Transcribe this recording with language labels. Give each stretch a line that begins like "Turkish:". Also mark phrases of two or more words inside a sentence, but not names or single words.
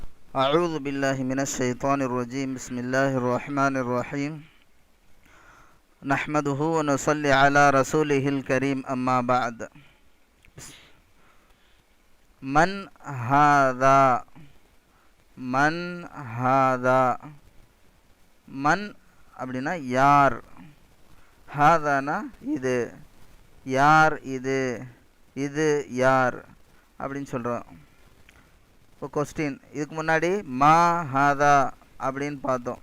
Arabic: أعوذ بالله من الشيطان الرجيم بسم الله الرحمن الرحيم نحمده ونصلي على رسوله الكريم أما بعد من هذا من هذا
Tamil: மன் அப்படின்னா யார், ஹாதானா இது, யார் இது, இது யார் அப்படின்னு சொல்கிறோம். இப்போ கொஸ்டின், இதுக்கு முன்னாடி
Arabic: ما هذا
Tamil: அப்படின்னு பார்த்தோம்.